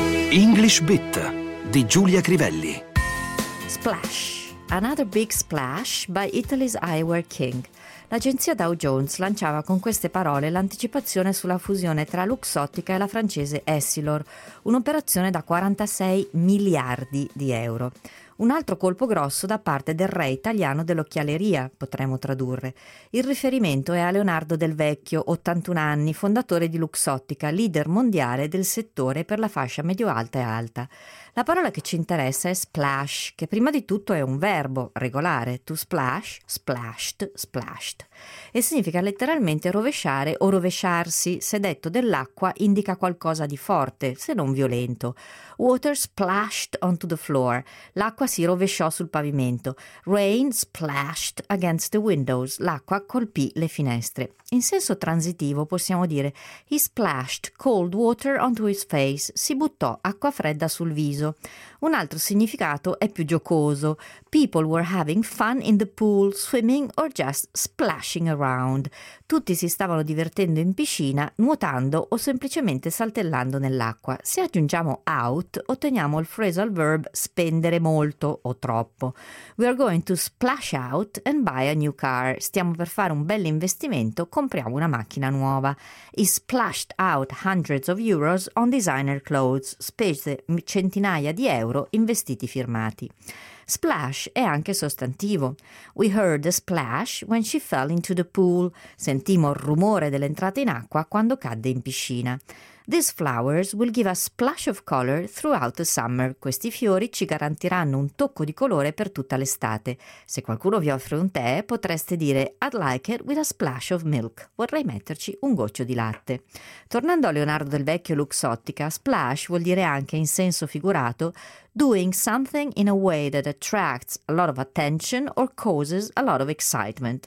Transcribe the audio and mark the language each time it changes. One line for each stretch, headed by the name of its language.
Italian: English Bit di Giulia Crivelli.
English: Splash. Another big splash by Italy's Eyewear King.
Italian: L'agenzia Dow Jones lanciava con queste parole l'anticipazione sulla fusione tra Luxottica e la francese Essilor, un'operazione da 46 miliardi di euro. Un altro colpo grosso da parte del re italiano dell'occhialeria, potremmo tradurre. Il riferimento è a Leonardo Del Vecchio, 81 anni, fondatore di Luxottica, leader mondiale del settore per la fascia medio-alta e alta. La parola che ci interessa è splash, che prima di tutto è un verbo regolare, to splash, splashed, splashed, e significa letteralmente rovesciare o rovesciarsi. Se detto dell'acqua, indica qualcosa di forte, se non violento.
English: Water splashed onto the floor.
Italian: L'acqua si rovesciò sul pavimento.
English: Rain splashed against the windows.
Italian: L'acqua colpì le finestre. In senso transitivo possiamo dire
English: he splashed cold water onto his face.
Italian: Si buttò acqua fredda sul viso. Un altro significato è più giocoso.
English: People were having fun in the pool, swimming or just splashing around.
Italian: Tutti si stavano divertendo in piscina, nuotando o semplicemente saltellando nell'acqua. Se aggiungiamo out, otteniamo il phrasal verb spendere molto o troppo.
English: We are going to splash out and buy a new car.
Italian: Stiamo per fare un bel investimento, compriamo una macchina nuova.
English: He splashed out hundreds of euros on designer clothes.
Italian: Spese centinaia di euro in vestiti firmati. Splash è anche sostantivo.
English: We heard a splash when she fell into the pool.
Italian: Sentimo il rumore dell'entrata in acqua quando cadde in piscina.
English: These flowers will give a splash of color throughout the summer.
Italian: Questi fiori ci garantiranno un tocco di colore per tutta l'estate. Se qualcuno vi offre un tè, potreste dire
English: I'd like it with a splash of milk.
Italian: Vorrei metterci un goccio di latte. Tornando a Leonardo Del Vecchio Luxottica, splash vuol dire anche in senso figurato
English: doing something in a way that attracts a lot of attention or causes a lot of excitement.